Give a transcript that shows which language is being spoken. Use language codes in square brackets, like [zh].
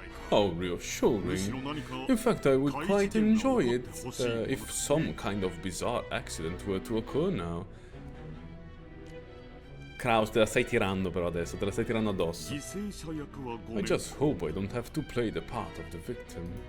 [en] How reassuring. In fact, I would quite enjoy it if some kind of bizarre accident were to occur now. [it] Kraus, te la stai tirando però adesso, te la stai tirando addosso. [en] I just hope I don't have to play the part of the victim.